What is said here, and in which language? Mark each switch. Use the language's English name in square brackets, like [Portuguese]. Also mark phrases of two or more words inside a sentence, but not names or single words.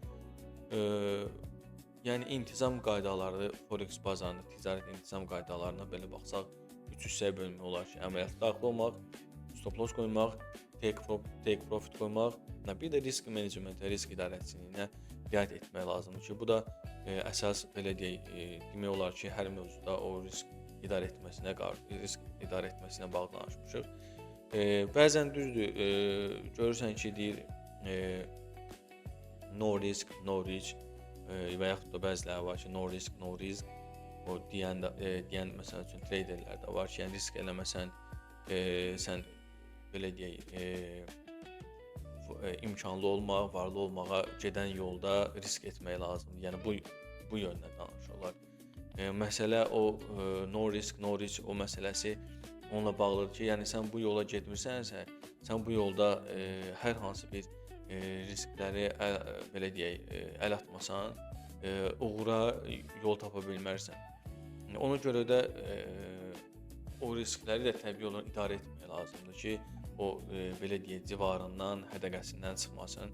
[Azerbaijani] Yəni intizam qaydaları Forex bazarında ticarət intizam qaydalarına belə baxsaq, 3 hissəyə bölmək olar ki, əməliyyata daxil olmaq, [English] stop loss [Azerbaijani] qoymaq, [English] take profit [Azerbaijani] qoymaq, bir də risk menecmenti, risk idarəçiliyinə riayət etmək lazımdır ki, bu da əsas belə deyək, demək olar ki, hər mövzuda o risk idarə etməsinə bağlı danışmışıq. Bəzən düzdür, görürsən ki, deyir [English] no risk, no reach [Azerbaijani] və yaxud da bəziləri var ki, [English] no risk, no risk. [Azerbaijani] O deyən məsəl üçün traderlər də var ki, yəni risk eləməsən sən belə deyək, imkanlı olmaq, varlı olmağa gedən yolda risk etmək lazımdır. Yəni bu yöndən danışırlar. Məsələ o [English] no risk, no reach [Azerbaijani] o məsələsi onunla bağlıdır ki, yəni sən bu yola getmirsənsə, sən bu yolda hər hansı bir riskləri belə deyək, əl atmasan, uğura yol tapa bilmərsən. Ona görə də o riskləri də təbii olaraq idarə etmək lazımdır ki, o belə deyək, civarından, hədəqəsindən çıxmasın.